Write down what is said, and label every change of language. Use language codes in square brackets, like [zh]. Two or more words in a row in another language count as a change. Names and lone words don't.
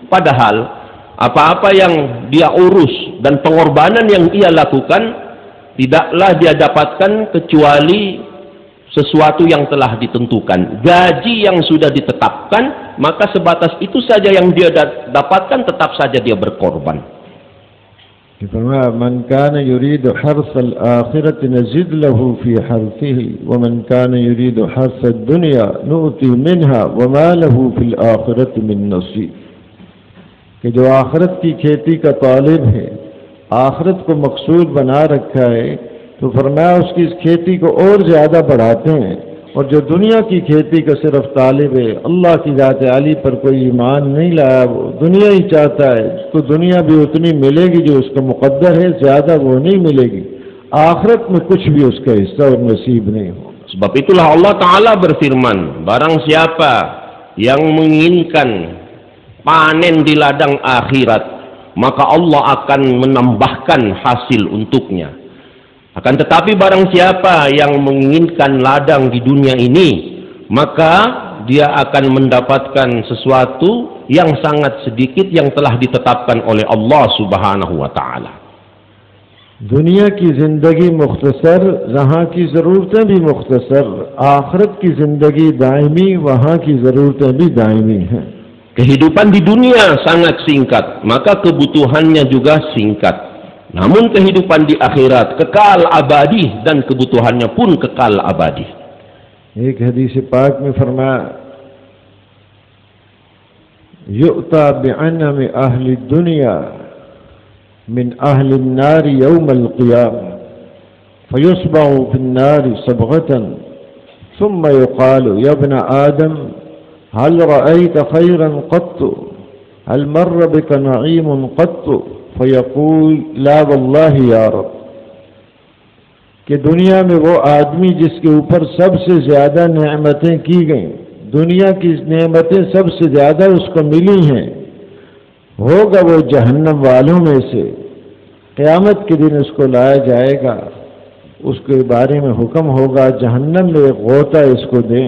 [id] Padahal apa-apa yang dia urus dan pengorbanan yang ia lakukan tidaklah dia dapatkan kecuali sesuatu yang telah ditentukan, gaji yang sudah ditetapkan, maka sebatas itu saja yang dia dapatkan, tetap saja dia berkorban. [ar] من كان يريد حرث الآخرة نزد له في حرثه ومن كان يريد حرث الدنيا نؤته منها وما له في الآخرة من نصيب. [ur] کہ جو آخرت کی کھیتی کا طالب ہے، آخرت کو مقصود بنا رکھا ہے، تو فرمایا اس کی اس کھیتی کو اور زیادہ بڑھاتے ہیں، اور جو دنیا کی کھیتی کا صرف طالب ہے، اللہ کی ذات عالی پر کوئی ایمان نہیں لایا، وہ دنیا ہی چاہتا ہے، اس کو دنیا بھی اتنی ملے گی جو اس کا مقدر ہے، زیادہ وہ نہیں ملے گی، آخرت میں کچھ بھی اس کا حصہ اور نصیب نہیں ہو. [id] Sebab itulah Allah Ta'ala berfirman, barang siapa yang menginginkan panen di ladang akhirat, maka Allah akan menambahkan hasil untuknya. Akan tetapi barang siapa yang menginginkan ladang di dunia ini, maka dia akan mendapatkan sesuatu yang sangat sedikit yang telah ditetapkan oleh Allah [ar] سبحانه وتعالى. [ur] دنیا کی زندگی مختصر، جہاں کی ضرورتیں بھی مختصر، آخرت کی زندگی دائمی، وہاں کی ضرورتیں بھی دائمی ہیں. [id] Kehidupan di dunia sangat singkat, maka kebutuhannya juga singkat. Namun kehidupan di akhirat kekal abadi dan kebutuhannya pun kekal abadi. [ur] ایک حدیث پاک میں فرمایا, [ar] يؤتى بأنعم أهل الدنيا من أهل النار يوم القيامة فيصبغ في النار صبغة ثم يقال يا ابن آدم هل رأيت خيرا قط هل مر بك نعيم قط فيقول لا والله يا رب. [ur] کہ دنیا میں وہ آدمی جس کے اوپر سب سے زیادہ نعمتیں کی گئیں، دنیا کی نعمتیں سب سے زیادہ اس کو ملی ہیں، ہوگا وہ جہنم والوں میں سے. قیامت کے دن اس کو لایا جائے گا، اس کے بارے میں حکم ہوگا جہنم میں ایک غوطہ اس کو دیں.